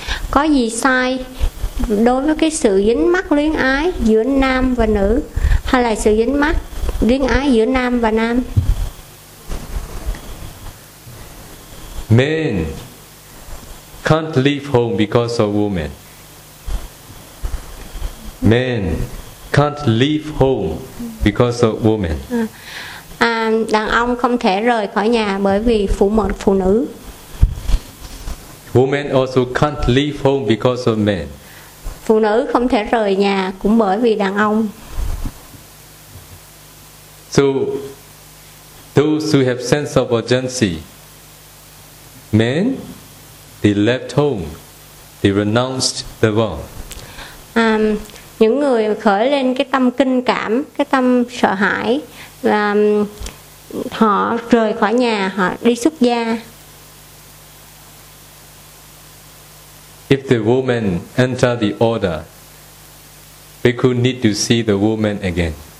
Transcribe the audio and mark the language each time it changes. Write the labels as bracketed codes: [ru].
[vi] Có gì sai đối với cái sự dính mắc luyến ái giữa nam và nữ, hay là sự dính mắc luyến ái giữa nam và nam? [en] Men can't leave home because of women. Men can't leave home because of women. [vi] Đàn ông không thể rời khỏi nhà bởi vì phụ nữ. [en] Women also can't leave home because of men. [vi] Phụ nữ không thể rời nhà cũng bởi vì đàn ông. [en] So those who have sense of urgency, men, they left home, they renounced the world. [vi] Những người khởi lên cái tâm kinh cảm, cái tâm sợ hãi, và họ rời khỏi nhà, họ đi xuất gia. [en] If the woman enter the order, we could need to see the woman again.